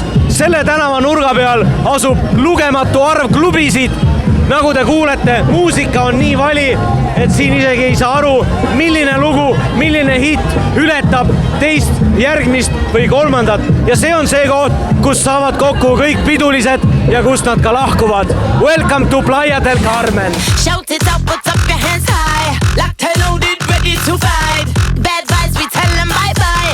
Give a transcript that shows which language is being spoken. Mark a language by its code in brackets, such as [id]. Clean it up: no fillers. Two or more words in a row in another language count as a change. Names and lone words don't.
[et] Selle tänava nurga peal asub lugematu arv klubisid. Nagu te kuulete, muusika on nii vali, et siin isegi ei saa aru, milline lugu, milline hitt ületab teist, järgmist või kolmandat. Ja see on see koht, kus saavad kokku kõik pidulised ja kust nad ka lahkuvad. [en] Welcome to Playa del Carmen! Shout it up, put up your hands high. Locked and loaded, ready to fight. Bad vibes, we tell them bye-bye.